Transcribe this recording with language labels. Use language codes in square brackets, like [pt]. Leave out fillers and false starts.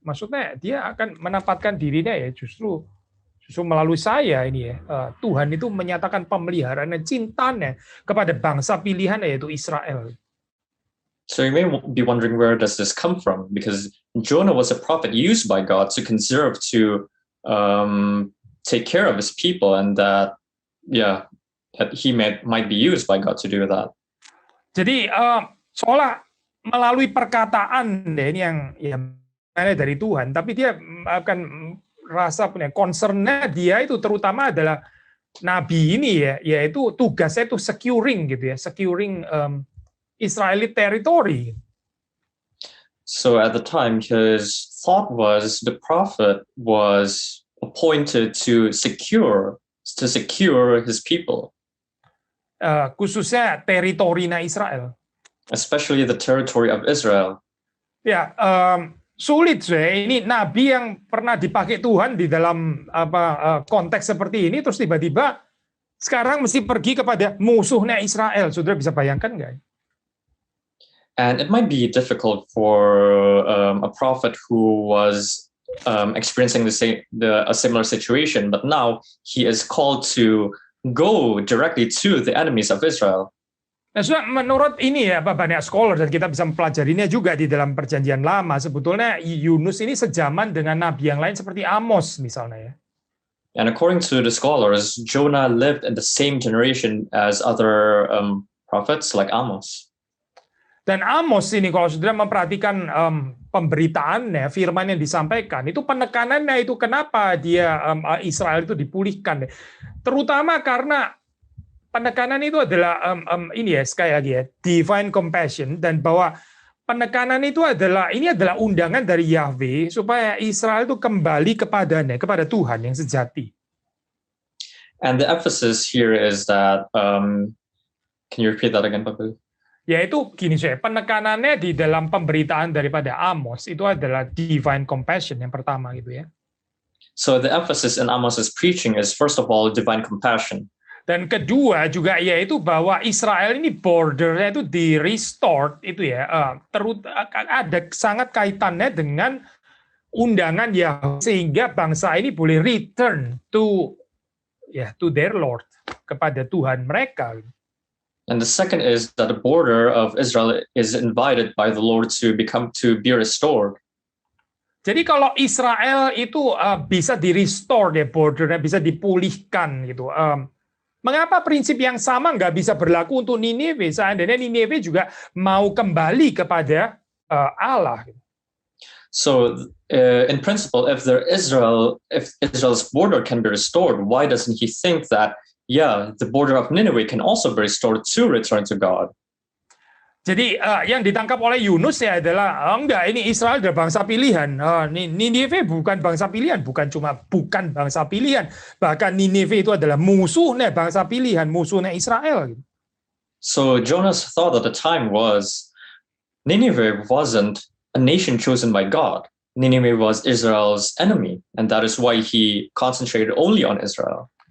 [id] Maksudnya dia akan menempatkan dirinya ya justru melalui saya ini ya. Tuhan itu menyatakan pemeliharaan cintanya kepada bangsa pilihan yaitu Israel. [en] So you may be wondering, where does this come from? Because Jonah was a prophet used by God to conserve, to take care of his people, and that he might be used by God to do that. [id] Jadi seolah melalui perkataan ini yang dari Tuhan, tapi dia akan rasa punya concernnya dia itu terutama adalah nabi ini ya, yaitu tugasnya itu securing gitu ya, [en] securing Israeli territory. So at the time, his thought was the prophet was appointed to secure his people. [id] Khususnya teritorinya Israel. [en] Especially the territory of Israel. [id] Ya, sulit ini nabi yang pernah dipakai Tuhan di dalam konteks seperti ini, terus tiba-tiba sekarang mesti pergi kepada musuhnya Israel. Saudara bisa bayangkan nggak? [en] And it might be difficult for a prophet who was experiencing a similar situation, but now he is called to go directly to the enemies of Israel. [id] Nah, menurut ini ya banyak scholar dan kita bisa mempelajarinya juga di dalam Perjanjian Lama, sebetulnya Yunus ini sejaman dengan nabi yang lain seperti Amos misalnya ya. [en] And according to the scholars, Jonah lived in the same generation as other prophets like Amos. [id] Dan Amos ini kalau saudara memperhatikan pemberitaannya, firman yang disampaikan, itu penekanannya itu kenapa dia Israel itu dipulihkan. Terutama karena penekanan itu adalah ini ya, sekali lagi ya, [en] divine compassion, [id] dan bahwa penekanan itu adalah undangan dari Yahweh supaya Israel itu kembali kepada Tuhan yang sejati. [en] And the emphasis here is that can you repeat that again, Pak? [id] Yaitu gini penekanannya di dalam pemberitaan daripada Amos itu adalah [en] divine compassion [id] yang pertama gitu ya. [en] So the emphasis in Amos's preaching is first of all divine compassion. [id] Dan kedua juga yaitu bahwa Israel ini bordernya itu di restored itu ya, ada sangat kaitannya dengan undangan Yahweh sehingga bangsa ini boleh [en] return to their Lord, [id] kepada Tuhan mereka. [en] And the second is that the border of Israel is invited by the Lord to be restored. [id] Jadi kalau Israel itu bisa di restore ya, bordernya bisa dipulihkan gitu. Mengapa prinsip yang sama nggak bisa berlaku untuk Niniwe? Seandainya Niniwe juga mau kembali kepada Allah. [en] So, in principle, if Israel's border can be restored, why doesn't he think that, the border of Nineveh can also be restored to return to God? [id] Jadi yang ditangkap oleh Yunus ya adalah enggak, ini Israel adalah bangsa pilihan. Ninive bukan bangsa pilihan, bukan bangsa pilihan. Bahkan Ninive itu adalah musuhnya bangsa pilihan, musuhnya Israel. [en] So Jonah's thought at the time was Nineveh wasn't a nation chosen by God. Nineveh was Israel's enemy, and that is why he concentrated only on Israel.